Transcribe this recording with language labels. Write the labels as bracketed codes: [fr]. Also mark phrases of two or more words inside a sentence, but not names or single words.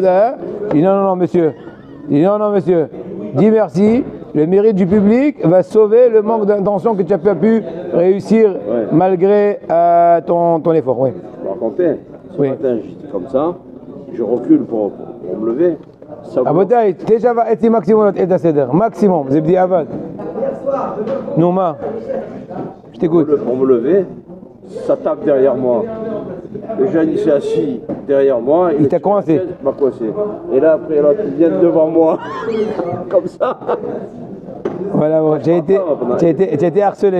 [fr] Hein? Je dis non, monsieur. Dis merci. Le mérite du public va sauver le manque d'intention que tu as pas pu réussir malgré ton effort. Ouais. Je vais raconter. Ce matin, j'étais comme ça, je recule pour me lever. [he] רבותיי, 9:30 מקסימום את הסדר, מקסימום, זה בדיעבד. נו מה? [fr] Je t'écoute. Pour me lever, ça tape derrière moi. Le jeune il s'est assis derrière moi. Il t'a coincé. Il m'a coincé. Et là après l'autre il vient devant moi. Comme ça. Voilà, bon, j'ai été harcelé.